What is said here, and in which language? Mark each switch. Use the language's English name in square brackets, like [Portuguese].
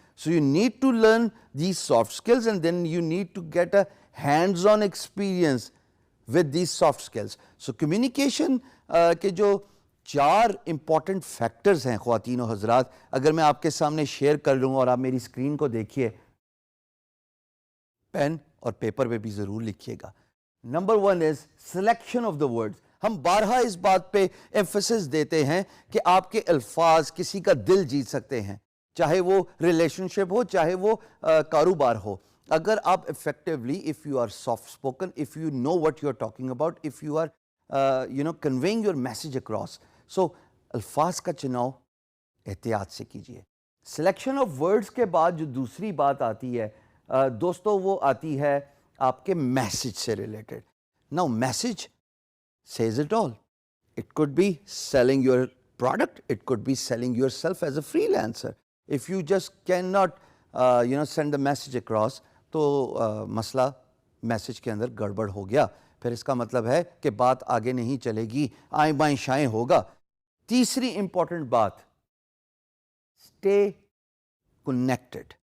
[English] So you need to learn these soft skills and then you need to get a hands on experience with these soft skills. [Urdu] So communication کے جو 4 important factors ہیں خواتین و حضرات, اگر میں آپ کے سامنے شیئر کر لوں اور آپ میری اسکرین کو دیکھیے, پین اور پیپر پہ بھی ضرور لکھیے گا. [English] Number 1 is selection of the words. [Urdu] ہم بارہا اس بات پہ ایمفسس دیتے ہیں کہ آپ کے الفاظ کسی کا دل جیت سکتے ہیں, چاہے وہ ریلیشن شپ ہو, چاہے وہ کاروبار ہو. [English] اگر آپ effectively, if you are soft spoken, if you know what you are talking about, if you are conveying your message across, [Urdu] سو الفاظ کا چناؤ احتیاط سے کیجیے. سلیکشن آف ورڈز کے بعد جو دوسری بات آتی ہے دوستو, وہ آتی ہے آپ کے میسج سے related. [English] Now message says it all. It could be selling your product, it could be selling yourself as a freelancer. If you just cannot send the message across, [Urdu] تو مسئلہ میسج کے اندر گڑبڑ ہو گیا, پھر اس کا مطلب ہے کہ بات آگے نہیں چلے گی, آئیں بائیں شائیں ہوگا. تیسری امپورٹنٹ بات, [English] stay connected.